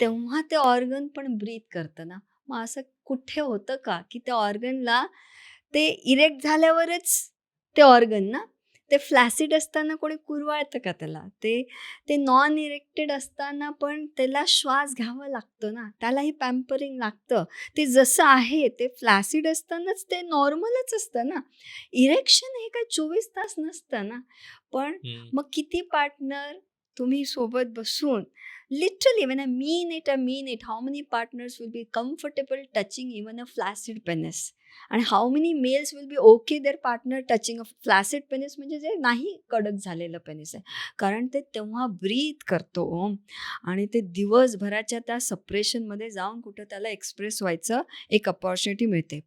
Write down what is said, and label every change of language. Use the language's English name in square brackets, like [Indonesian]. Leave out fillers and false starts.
[Marathi] तेव्हा ते ऑर्गन पण ब्रीथ करतं ना. मग असं कुठे होतं का की त्या ऑर्गनला ते इरेक्ट झाल्यावरच ते ऑर्गन ना, ते फ्लॅसिड असताना कोणी कुरवाळतं का त्याला? ते नॉन इरेक्टेड असताना पण त्याला श्वास घ्यावा लागतो ना, त्यालाही पॅम्परिंग लागतं. ते जसं आहे ते फ्लॅसिड असतानाच ते नॉर्मलच असतं ना. इरेक्शन हे काय 24 तास नसतं ना. पण हम्म. मग किती पार्टनर तुम्ही सोबत बसून, literally [English] when I mean it, how many partners will be comfortable touching even a flaccid penis? [Marathi] आणि [English] how many males will be okay their partner touching a flaccid penis, [Marathi] म्हणजे जे नाही कडक झालेलं पेनिस आहे, कारण ते तेव्हा ब्रीथ करतो ओम, आणि ते दिवसभराच्या त्या सप्रेशनमध्ये जाऊन कुठं त्याला एक्सप्रेस व्हायचं एक अपॉर्च्युनिटी मिळते.